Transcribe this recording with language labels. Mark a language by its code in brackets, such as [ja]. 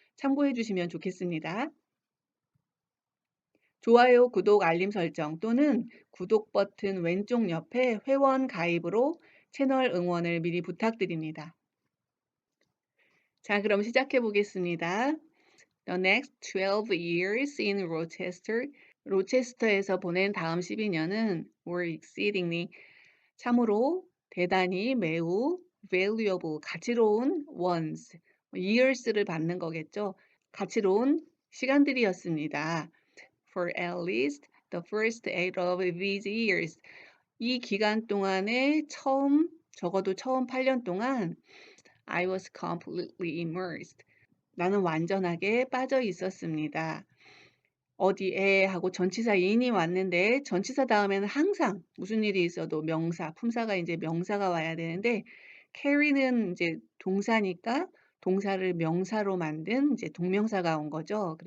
[ko] 참고해 주시면 좋겠습니다. 좋아요, 구독, 알림 설정 또는 구독 버튼 왼쪽 옆에 회원 가입으로 채널 응원을 미리 부탁드립니다. 자, 그럼 시작해 보겠습니다. [en] The next 12 years in Rochester. [ko] 로체스터에서 보낸 다음 12년은 [en] were exceedingly [ko] 참으로 대단히 매우 valuable 가치로운 ones years를 받는 거겠죠. 가치로운 시간들이었습니다. [en] For at least the first 8 of these years. [ko] 이 기간 동안에 적어도 처음 8년 동안 [en] I was completely immersed. [ko] 나는 완전하게 빠져 있었습니다. 어디에 하고 전치사 in이 왔는데 전치사 다음에는 항상 무슨 일이 있어도 명사, 품사가 이제 명사가 와야 되는데 carry는 이제 동사니까 동사를 명사로 만든 이제 동명사가 온 거죠.